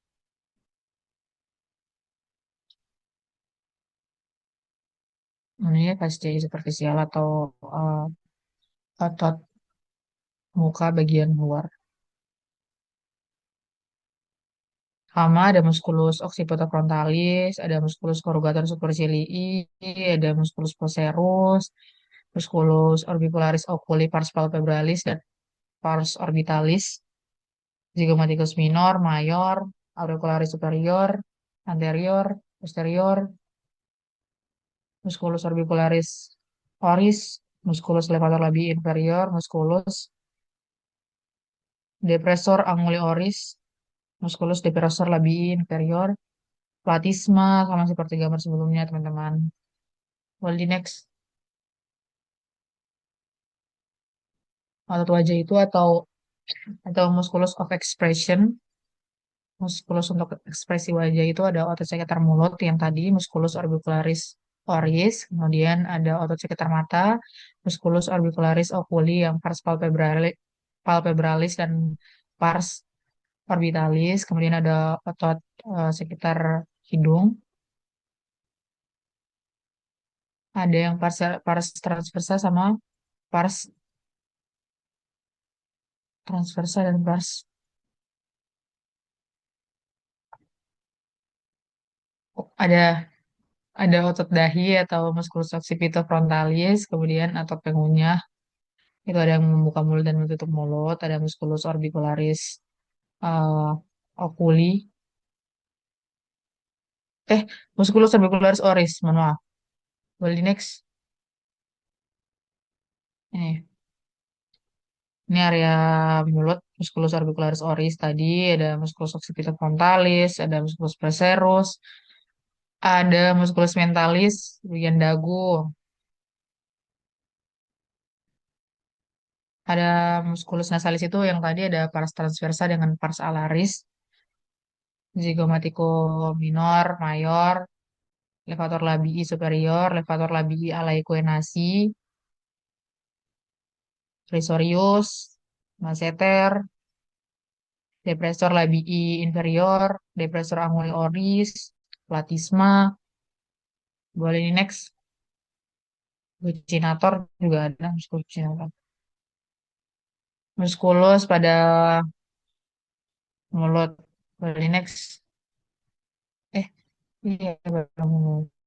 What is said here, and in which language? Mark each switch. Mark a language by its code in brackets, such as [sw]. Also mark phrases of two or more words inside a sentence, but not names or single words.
[id] Ini fasciae superficial atau otot muka bagian luar. Sama ada musculus occipitofrontalis, ada musculus corrugator supercilii, ada musculus procerus, musculus orbicularis oculi pars palpebralis dan pars orbitalis, zygomatikus minor, mayor, auricularis superior, anterior, posterior, musculus orbicularis oris, musculus levator labii inferior, musculus depressor anguli oris, musculus depressor labii inferior, platisma sama seperti gambar sebelumnya teman-teman. Well, di next, otot wajah itu atau musculus of expression. Muskulus untuk ekspresi wajah itu ada otot sekitar mulut yang tadi, musculus orbicularis oris, kemudian ada otot sekitar mata, musculus orbicularis oculi yang pars palpebralis dan pars orbitalis, kemudian ada otot sekitar hidung, ada yang pars transversa sama pars transversa dan pars ada otot dahi atau musculus occipitofrontalis, kemudian otot pengunyah. Itu ada yang membuka mulut dan menutup mulut, ada musculus orbicularis uh, oculi, musculus orbicularis oris, mohon maaf. Boleh di next. Ini area mulut, musculus orbicularis oris tadi, ada musculus occipitofrontalis, ada musculus procerus, ada musculus mentalis, bagian dagu, ada musculus nasalis itu yang tadi ada pars transversa dengan pars alaris, zygomatico minor, mayor, levator labii superior, levator labii alaequenasi, risorius, masseter, depressor labii inferior, depressor anguli oris, platisma, boleh di next, buccinator juga ada, musculus buccinator. Musculus pada mulut, boleh di next. Eh, iya, pada mulut.